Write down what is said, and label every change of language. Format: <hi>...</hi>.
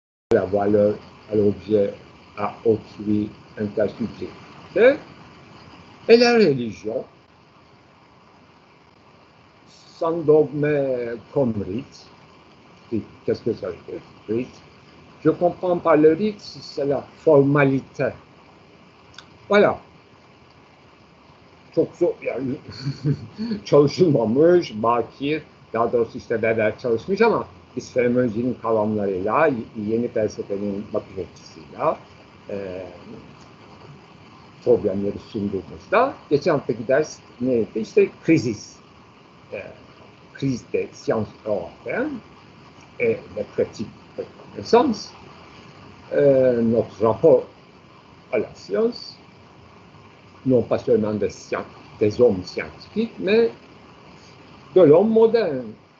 <fr>à la valeur, à l'objet, à autrui, intersubjectivité, et la religion, sans dogme comme rite. Qu'est-ce que ça veut dire, rite? Je comprends par le rite, c'est la formalité. Voilà.</fr> <tr>Çok zor, yani çalışılmamış, bakir, daha doğrusu işte beraber çalışmış ama biz fenomenolojinin kavramlarıyla, yeni felsefenin bakış açısıyla problemleri sunduğumuzda, geçen haftaki ders neydi? İşte krizis.</tr> <fr>Crise des sciences européennes et les pratiques de connaissance, notre rapport à la science, non pas seulement des hommes scientifiques, mais de l'homme moderne.</fr>